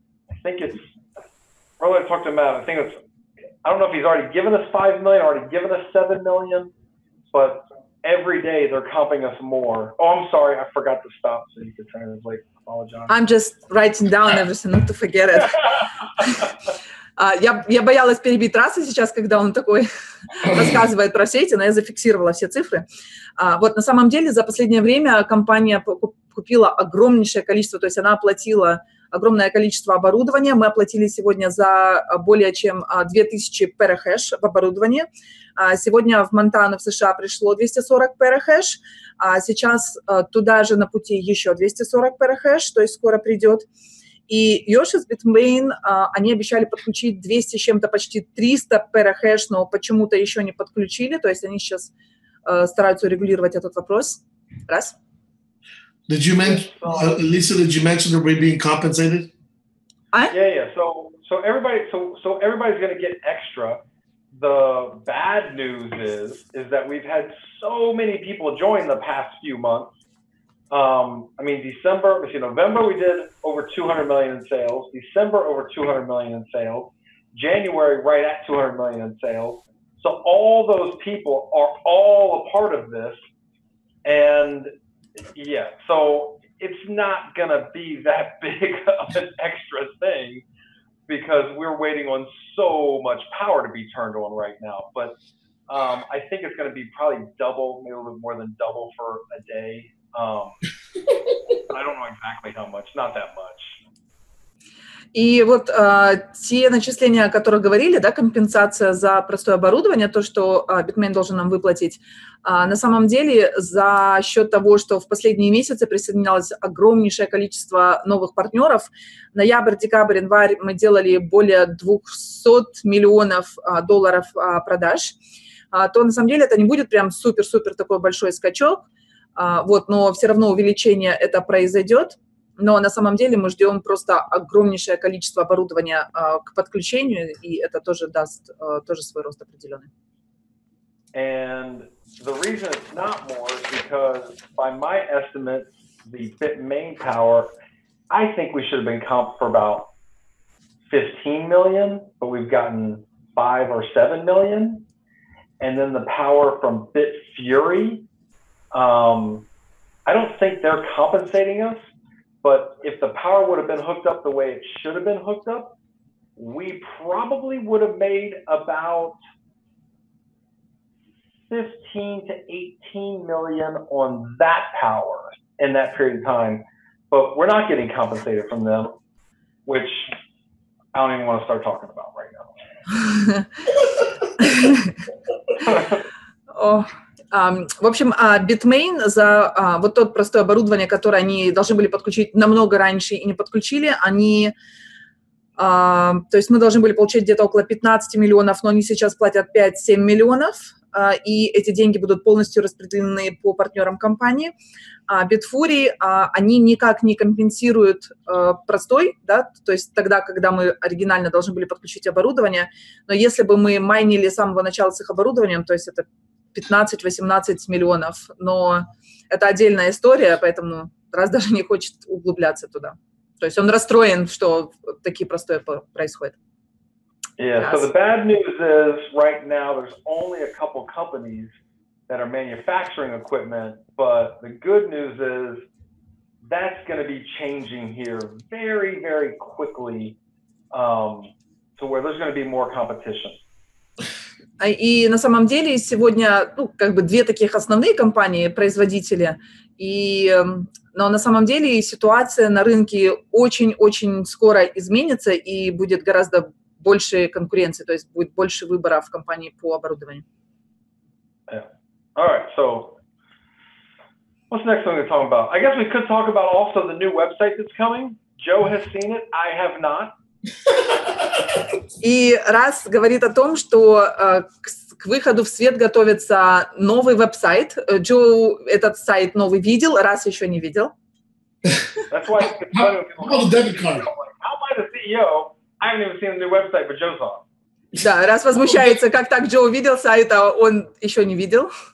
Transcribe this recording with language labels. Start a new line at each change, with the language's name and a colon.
English: I think it's, earlier I talked to him about, I think it's, I don't know if he's already given us 5 million, already given us 7 million, but every day they're comping us more. Oh, I'm sorry, I forgot to stop so you could translate. Apologize. I'm just writing down everything, not to forget it.
Russian: Я боялась перебить Раса сейчас, когда он такой рассказывает про все эти, но я зафиксировала все цифры. Вот на самом деле за последнее время компания купила огромнейшее количество, то есть она оплатила огромное количество оборудования. Мы оплатили сегодня за более чем 2000 перахэш в оборудовании. Сегодня в Монтану, в США, пришло 240 перахэш, а сейчас туда же на пути еще 240 перахэш, то есть скоро придет. И Yoshi с Bitmain, они обещали подключить 200 с чем-то, почти 300 перахэш, но почему-то еще не подключили, то есть они сейчас стараются урегулировать этот вопрос. Раз.
English: Did you mention, Lisa? Did you mention that we're being compensated? Yeah. So everybody's going to get extra. The bad news is that we've had so many people join the past few months. I mean, November we did over 200 million in sales. December over 200 million in sales. January right at 200 million in sales. So all those people are all a part of this, and yeah, so it's not gonna be that big of an extra thing because we're waiting on so much power to be turned on right now. But I think it's gonna be probably double, maybe a little bit more than double for a day. I don't know exactly how much, not that much.
Russian: И вот те начисления, о которых говорили, да, компенсация за простое оборудование, то, что Bitmain должен нам выплатить, на самом деле за счет того, что в последние месяцы присоединялось огромнейшее количество новых партнеров, ноябрь, декабрь, январь мы делали более 200 миллионов долларов продаж, то на самом деле это не будет прям супер-супер такой большой скачок, вот, но все равно увеличение это произойдет. но на самом деле мы ждем просто огромнейшее количество оборудования к подключению, и это тоже даст тоже свой рост определенный.
English: And the reason it's not more is because by my estimate, the main power, I think we should have been comped for about 15 million, but we've gotten 5 or 7 million. And then the power from BitFury, I don't think they're compensating us, but if the power would have been hooked up the way it should have been hooked up, we probably would have made about 15 to 18 million on that power in that period of time, but we're not getting compensated from them, which I don't even want to start talking about right now.
Russian: В общем, Bitmain за вот тот простое оборудование, которое они должны были подключить намного раньше и не подключили, они, то есть мы должны были получить где-то около 15 миллионов, но они сейчас платят 5-7 миллионов, и эти деньги будут полностью распределены по партнерам компании. BitFury, они никак не компенсируют простой, да, то есть тогда, когда мы оригинально должны были подключить оборудование, но если бы мы майнили с самого начала с их оборудованием, то есть это 15-18 миллионов, но это отдельная история, поэтому раз даже не хочет углубляться туда. То есть он расстроен, что такие простое происходит.
English: Yeah, so the bad news is right now there's only a couple companies that are manufacturing equipment, but the good news is that's going to be changing here very, very quickly to where there's going to be more competition.
Russian: И на самом деле сегодня, ну, как бы две таких основные компании, производители, но на самом деле ситуация на рынке очень-очень скоро изменится и будет гораздо больше конкуренции, то есть будет больше выбора в компании по оборудованию.
English: Yeah. All right, so what's the next thing we're talking about? I guess we could talk about also the new website that's coming. Joe has seen it, I have not.
Russian: И раз говорит о том, что к выходу в свет готовится новый веб-сайт. Джо этот сайт новый видел, раз еще не видел.
English: That's why it's funny when people How about the debit card? How am I the CEO? I haven't even seen the new website, but Joe saw it.
Russian: Да, раз возмущается, как так Джо увидел сайт, а он еще не видел.